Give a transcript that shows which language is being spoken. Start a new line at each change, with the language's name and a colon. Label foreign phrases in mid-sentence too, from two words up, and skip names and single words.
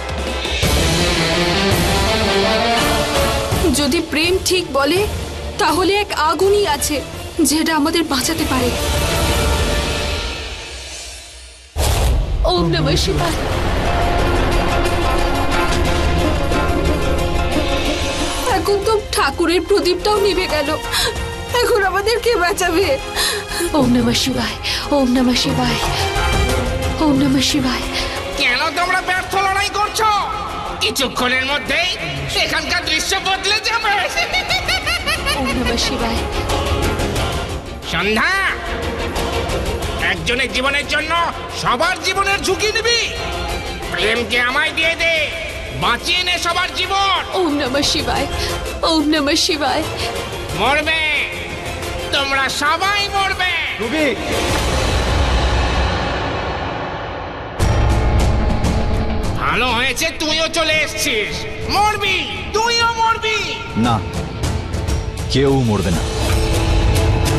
Bangla: যদি প্রেম ঠিক বলে তাহলে এক আগুনই আছে যেটা আমাদের বাঁচাতে পারে।
Sanskrit: ওম নমঃ শিবায়।
Bangla: এখন তো ঠাকুরের প্রদীপটাও নিভে গেল। এখন আমাদের কে বাঁচাবে?
Sanskrit: ওম নমঃ শিবায় ওম নমঃ শিবায় ওম নমঃ শিবায়।
Bangla: কেন তোমরা ব্যর্থ লড়াই করছো? কিছুক্ষণের মধ্যেই এখানকার দৃশ্য বদলে যাবে।
Sanskrit: ওম নমঃ শিবায়।
Bangla: সন্ধ্যা, একজনের জীবনের জন্য সবার জীবনের ঝুঁকি নিবি? প্রেমকে আমায় দিয়ে দে, বাঁচিয়ে নে সবার জীবন।
Sanskrit: ওম নমঃ শিবায় ওম নমঃ শিবায়।
Bangla: মরবে, তোমরা সবাই মরবে। ডুবি, ভালো হয়েছে তুইও চলে এসেছিস। মরবি, তুইও মরবি। না, কেউ মরবে না।